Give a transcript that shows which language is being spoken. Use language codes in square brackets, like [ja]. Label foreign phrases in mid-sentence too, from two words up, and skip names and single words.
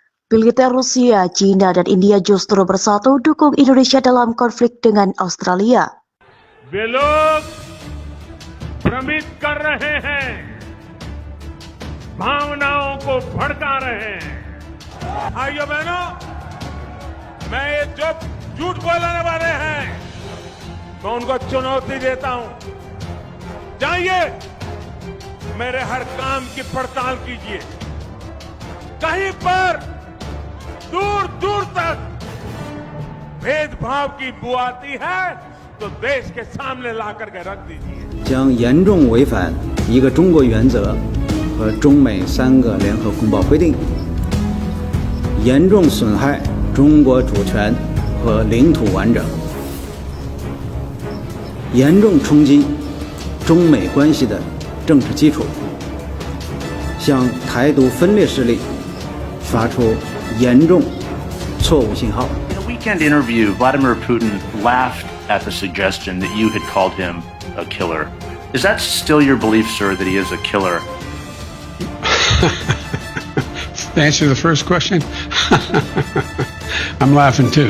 [id] Militer Rusia, China, dan India justru bersatu dukung Indonesia dalam konflik dengan Australia. [hi] वे लोग भ्रमित कर रहे हैं, भावनाओं को भड़का रहे हैं। भाइयों बहनों, मैं ये जो झूठ बोलने वाले हैं, मैं उनको चुनौती देता हूं। जाइए, मेरे हर काम की पड़ताल कीजिए। कहीं पर दूर दूर तक भेदभाव की बू आती है तो देश के सामने ला करके रख दीजिए। [zh] 将严重违反一个中国原则和中美3个联合公报规定，严重损害中国主权和领土完整，严重冲击中美关系的政治基础，向台独分裂势力发出严重错误信号。 [en] In a weekend interview, Vladimir Putin laughed at the suggestion that you had called him a killer. Is that still your belief, sir, that he is a killer? To answer the first question, I'm laughing too.